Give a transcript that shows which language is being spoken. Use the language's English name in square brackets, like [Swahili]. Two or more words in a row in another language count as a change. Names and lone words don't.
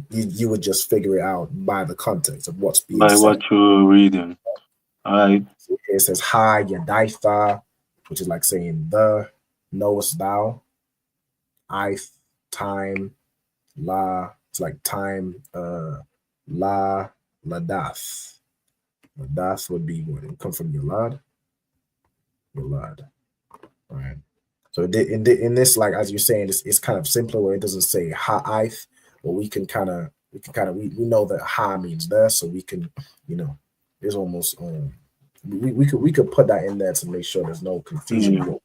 [English] You would just figure it out by the context of what's being By said. what you're reading. All right. So it says hi Yadaitha, which is like saying the, knowest thou, I, time, la, it's like time, la, ladath. Ladath would be what it come from Yalad. Yalad. Right. So in this, like as you're saying, it's kind of simpler where it doesn't say ha'ith, but we know that ha means there, so we can, there's almost we could put that in there to make sure there's no confusion.